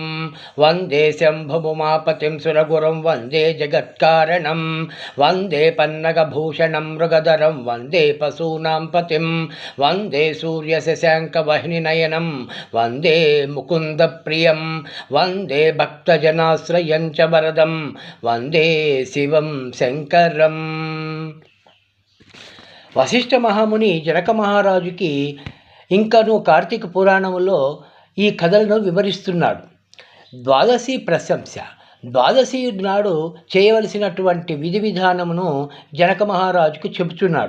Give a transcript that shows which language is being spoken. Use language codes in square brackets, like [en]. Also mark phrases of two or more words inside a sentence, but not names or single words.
[sa] वन्दे शम्भुमापतिं सुरगुरुं वन्दे जगत्कारणं वन्दे पन्नगभूषणं मृगधरं वन्दे पशूनां पतिं वन्दे सूर्यशशाङ्कवह्निनयनं वन्दे मुकुन्दप्रियं वन्दे भक्तजनाश्रयं च वरदं वन्दे शिवं शङ्करम्। [te] వశిష్ఠ మహాముని జనక మహారాజుకి ఇంకను కార్తీక పురాణములో ఈ కథలను వివరిస్తున్నాడు. ద్వాదశి ప్రశంస. ద్వాదశి నాడు చేయవలసినటువంటి విధి విధానమును జనక మహారాజుకు చెబుతున్నాడు.